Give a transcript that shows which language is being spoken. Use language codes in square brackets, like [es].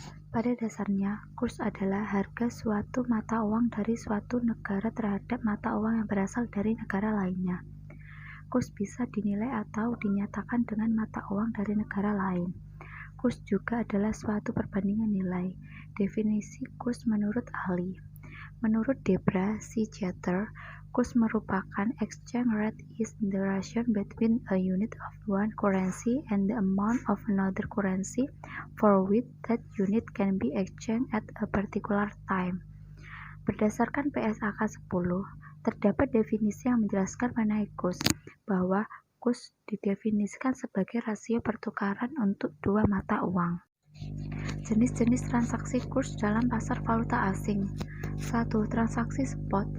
[id] Pada dasarnya, kurs adalah harga suatu mata uang dari suatu negara terhadap mata uang yang berasal dari negara lainnya. Kurs bisa dinilai atau dinyatakan dengan mata uang dari negara lain. Kurs juga adalah suatu perbandingan nilai. Definisi kurs menurut ahli. Menurut Debra C. [en] Jeter, [id] kurs merupakan [en] exchange rate is the ratio between a unit of one currency and the amount of another currency for which that unit can be exchanged at a particular time. [id] Berdasarkan PSAK 10, terdapat definisi yang menjelaskan mengenai kurs, bahwa kurs didefinisikan sebagai rasio pertukaran untuk dua mata uang. Jenis-jenis transaksi kurs dalam pasar valuta asing. 1. Transaksi spot.